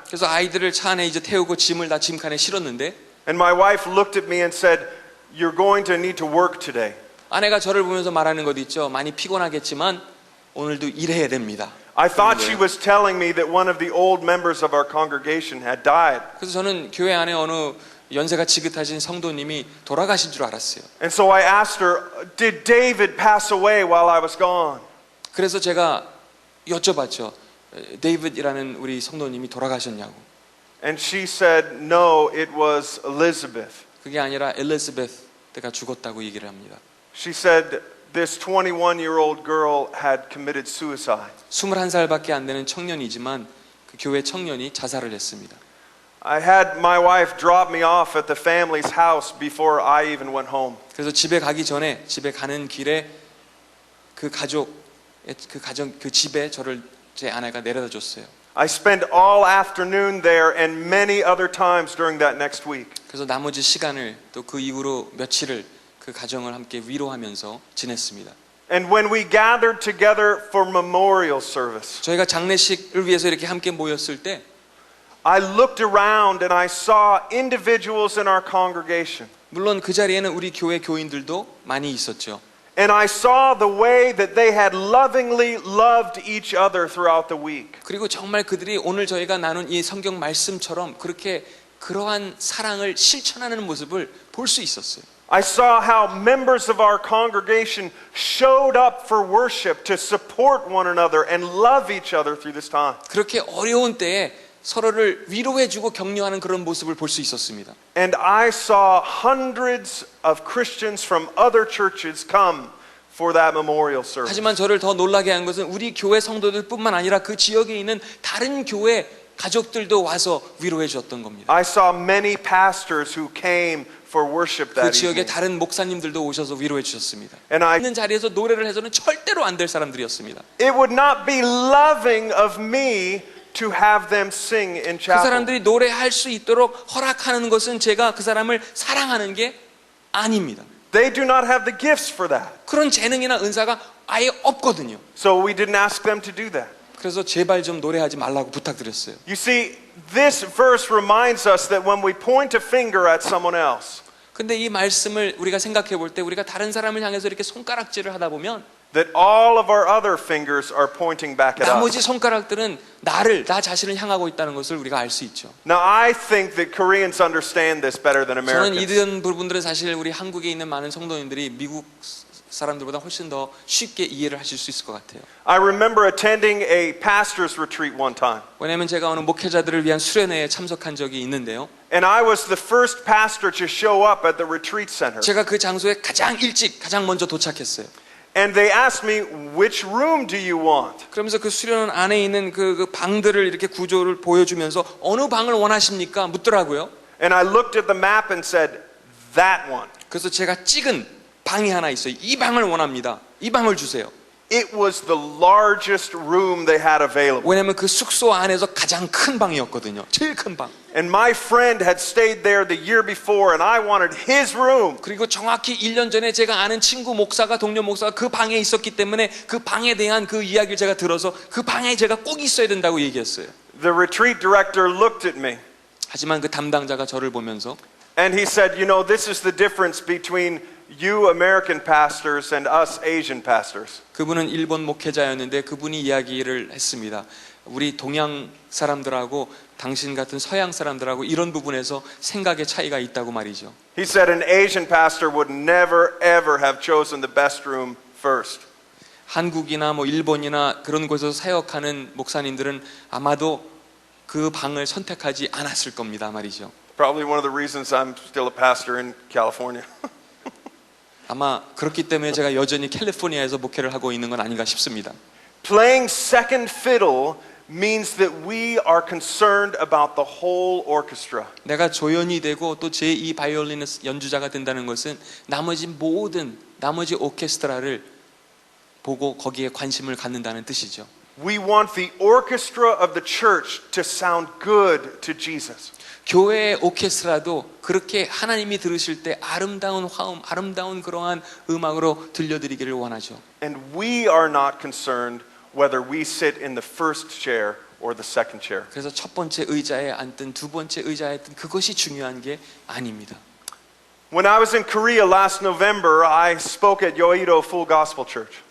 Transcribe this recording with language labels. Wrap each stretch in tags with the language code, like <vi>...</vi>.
<ko>그래서 아이들을 차 안에 이제 태우고 짐을 다 짐칸에 실었는데</ko> <en>And my wife looked at me and said, "You're going to need to work today."</en> <ko>아내가 저를 보면서 말하는 것 있죠. 많이 피곤하겠지만 오늘도 일해야 됩니다.</ko> <en>I thought she was telling me that one of the old members of our congregation had died.</en> <ko>그래서 저는 교회 안에 어느 연세가 지긋하신 성도님이 돌아가신 줄 알았어요.</ko> <en>And so I asked her, "Did David pass away while I was gone?"</en> <ko>그래서 제가 여쭤봤죠. 데이빗이라는 우리 성도님이 돌아가셨냐고.</ko> <en>And she said, "No, it was Elizabeth."</en> <ko>그게 아니라 엘리자베스가 죽었다고 얘기를 합니다.</ko> <en>She said this 21-year-old girl had committed suicide.</en> <ko>21살밖에 안 되는 청년이지만 그 교회 청년이 자살을 했습니다.</ko> <en>I had my wife drop me off at the family's house before I even went home.</en> <ko>그래서 집에 가기 전에 집에 가는 길에 그 집에 저를 제 아내가 내려다 줬어요.</ko> <en>I spent all afternoon there and many other times during that next week.</en> <ko>그래서 나머지 시간을 또 그 이후로 며칠을 그 가정을 함께 위로하면서 지냈습니다.</ko> <en>And when we gathered together for memorial service,</en> <ko>저희가 장례식을 위해서 이렇게 함께 모였을 때</ko> <en>I looked around and I saw individuals in our congregation.</en> <ko>물론 그 자리에는 우리 교회 교인들도 많이 있었죠.</ko> <en>And I saw the way that they had lovingly loved each other throughout the week.</en> <ko>그리고 정말 그들이 오늘 저희가 나눈 이 성경 말씀처럼 그렇게 그러한 사랑을 실천하는 모습을 볼 수 있었어요.</ko> <en>I saw how members of our congregation showed up for worship to support one another and love each other through this time.</en> <ko>그렇게 어려운 때에 서로를 위로해주고 격려하는 그런 모습을 볼 수 있었습니다.</ko> <en>And I saw hundreds of Christians from other churches come for that memorial service.</en> <ko>하지만 저를 더 놀라게 한 것은 우리 교회 성도들뿐만 아니라 그 지역에 있는 다른 교회 가족들도 와서 위로해 주었던 겁니다.</ko> <en>I saw many pastors who came for worship</en> <ko>그</ko> <en>that</en> <ko>지역의</ko> <en>evening.</en> <ko>다른 목사님들도 오셔서 위로해 주셨습니다.</ko> <en>And I,</en> <ko>있는 자리에서 노래를 해서는 절대로 안 될 사람들이었습니다.</ko> <en>it would not be loving of me to have them sing in</en> <ko>그</ko> <en>chapel.</en> <ko>사람들이 노래할 수 있도록 허락하는 것은 제가 그 사람을 사랑하는 게 아닙니다.</ko> <en>They do not have the gifts for that.</en> <ko>그런 재능이나 은사가 아예 없거든요.</ko> <en>So we didn't ask them to do that.</en> <ko>그래서 제발 좀 노래하지 말라고 부탁드렸어요.</ko> <en>You see, this verse reminds us that when we point a finger at someone else,</en> <ko>근데 이 말씀을 우리가 생각해 볼 때 우리가 다른 사람을 향해서 이렇게 손가락질을 하다 보면</ko> <en>that all of our other fingers are pointing back at</en> <ko>나머지</ko> <en>us.</en> <ko>손가락들은 나 자신을 향하고 있다는 것을 우리가 알 수 있죠.</ko> <en>Now, I think that Koreans understand this better than</en> <ko>저는</ko> <en>Americans.</en> <ko>이런 부분들은 사실 우리 한국에 있는 많은 성도님들이 미국 사람들보다 훨씬 더 쉽게 이해를 하실 수 있을 것 같아요.</ko> <en>I remember attending a pastor's retreat one time.</en> <ko>왜냐하면 제가 어느 목회자들을 위한 수련회에 참석한 적이 있는데요.</ko> <en>And I was the first pastor to show up at the retreat center.</en> <ko>제가 그 장소에 가장 일찍, 가장 먼저 도착했어요.</ko> <en>And they asked me, which room do you want?</en> <ko>그러면서 그 수련원 안에 있는 그 방들을 이렇게 구조를 보여주면서 어느 방을 원하십니까? 묻더라고요.</ko> <en>And I looked at the map and said, that one.</en> <ko>그래서 제가 찍은 방이 하나 있어요. 이 방을 원합니다. 이 방을 주세요.</ko> <en>It was the largest room they had available.</en> <ko>왜냐하면 그 숙소 안에서 가장 큰 방이었거든요. 제일 큰 방.</ko> <en>And my friend had stayed there the year before and I wanted his room.</en> <ko>그리고 정확히 1년 전에 제가 아는 친구 목사가 동료 목사가 그 방에 있었기 때문에 그 방에 대한 그 이야기를 제가 들어서 그 방에 제가 꼭 있어야 된다고 얘기했어요.</ko> <en>The retreat director looked at me</en> <ko>하지만 그 담당자가 저를 보면서</ko> <en>and he said, you know, this is the difference between you American pastors and us Asian pastors.</en> <ko>그분은 일본 목회자였는데 그분이 이야기를 했습니다. 우리 동양 사람들하고 당신 같은 서양 사람들하고 이런 부분에서 생각의 차이가 있다고 말이죠.</ko> <en>He said an Asian pastor would never ever have chosen the best room first.</en> <ko>한국이나 뭐 일본이나 그런 곳에서 사역하는 목사님들은 아마도 그 방을 선택하지 않았을 겁니다 말이죠.</ko> <en>Probably one of the reasons I'm still a pastor in California.</en> <ko>아마 그렇기 때문에 제가 여전히 캘리포니아에서 목회를 하고 있는 건 아닌가 싶습니다.</ko> <en>Playing second fiddle means that we are concerned about the whole orchestra.</en> <ko>내가 조연이 되고 또 제2 바이올린 연주자가 된다는 것은 나머지 오케스트라를 보고 거기에 관심을 갖는다는 뜻이죠.</ko> <en>We want the orchestra of the church to sound good to Jesus.</en> <ko>교회의 오케스트라도 그렇게 하나님이 들으실 때 아름다운 화음, 아름다운 그러한 음악으로 들려드리기를 원하죠.</ko> <en>And we are not concerned whether we sit in the first chair or the second chair.</en> <ko>그래서 첫 번째 의자에 앉든 두 번째 의자에 앉든 그것이 중요한 게 아닙니다.</ko> <en>When I was in Korea last November, I spoke at Yoido Full Gospel Church.</en>